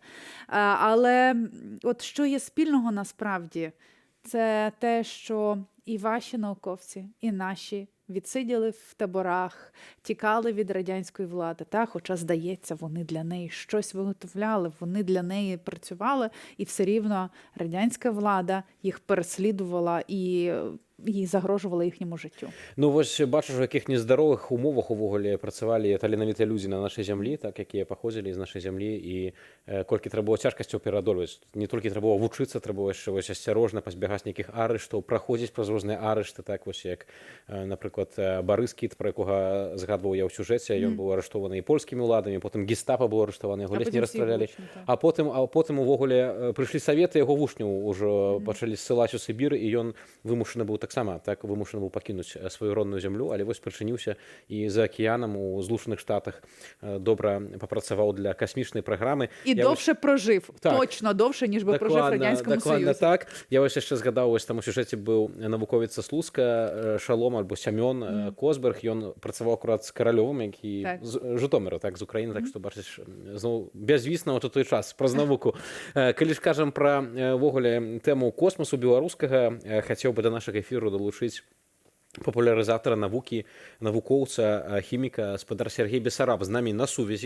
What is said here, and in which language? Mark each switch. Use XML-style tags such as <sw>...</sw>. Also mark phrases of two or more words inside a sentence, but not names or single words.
<uk>Але от що є спільного насправді, це те, що і ваші науковці, і наші відсиділи в таборах, тікали від радянської влади, та? Хоча, здається, вони для неї щось виготовляли, вони для неї працювали, і все рівно радянська влада їх переслідувала і загрожувала їхньому життю.</uk> <be>Ну, вось бачиш, у яких нездарових умовах увогуле працавалі таленавітыя людзі на нашай зямлі, так, якія паходзілі з нашай зямлі, і колькі трэба было цяжкасцяў пераадольваць. Не толькі трэба было вучыцца, трэба яшчэ вось асцярожна пазбягаць нейкіх арыштаў, праходзіць праз розныя арышты, так, вось як, напрыклад, Барыс Кіт, пра якога згадваў я ў сюжэце, ён быў арыштованы і польскімі ўладамі, потым гестапа было арыштаваны, яго ледзь не расстралялі. А потым увогуле прыйшлі саветы, яго вучняў ужо пачалі ссылаць у Сібір, і ён вымушаны быў таксама, так, вымушаны быў пакінуць сваю родную зямлю, але вось прычыніўся і за акіянам у Злучаных Штатах добра папрацаваў для касмічнай праграмы.</be> <uk>І довше прожив, так, точно довше, ніж би прожив в Радянському Союзі.</uk> <be>Дакладна так. Я вось яшчэ згадаў, вось там у сюжэце быў навуковец са Слуцка, Шалом альбо Сямён Косберг, ён працаваў акурат з Каралёвым, які з Жытоміра, так, з Украіны, так што бачыш, зноў бязвісна ў той час праз навуку. Калі ж кажам пра вогуле тэму космосу беларускага, хацеў бы да нашага эфіру далучыць папулярызатара навукі, навукоўца, хіміка, спадар Сергей Бесараб з намі на сувязі.</be>